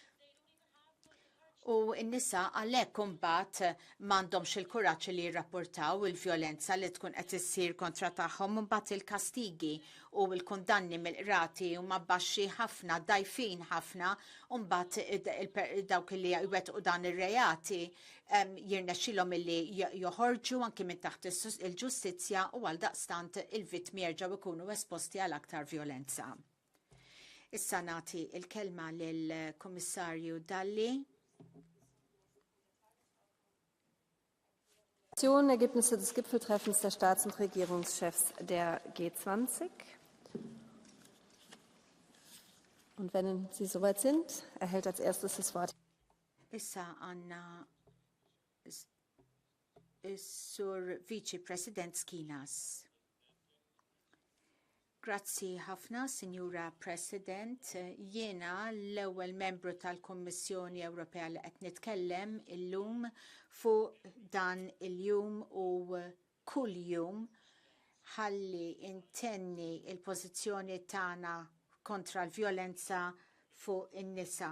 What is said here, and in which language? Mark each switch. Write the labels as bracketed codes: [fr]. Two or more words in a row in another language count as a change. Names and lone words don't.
[mt] U n-nisa għalhekk imbagħad m'għandhomx il-kuraġġ li jirrapportaw il-vjolenza li tkun qed issir kontra tagħhom imbagħad il-kastigi u l-kundanni mill-qrati huma baxxi ħafna, dajfin ħafna, u mbagħad dawk li jwettqu dan ir-reati jirnexxilhom illi joħorġu anke minn taħt il-ġustizzja u għaldaqstant il-vittmi jerġgħu jkunu esposti għal aktar vjolenza. Issa nagħti il-kelma lill-Kummissarju Dalli. [de] Ergebnisse des Gipfeltreffens der Staats- und Regierungschefs der G20. Und wenn Sie soweit sind, erhält als erstes das Wort. [mt] Issa għanna Sur [en] Vice President [mt] Skinas. Grazzi ħafna, Signora President. Jiena l-ewwel membru tal-Kommissjoni Ewropea li qed nitkellem illum fuq dan il-jum u kull jum ħalli intenni il-pożizzjoni tagħna kontra l-vjolenza fuq in-nisa.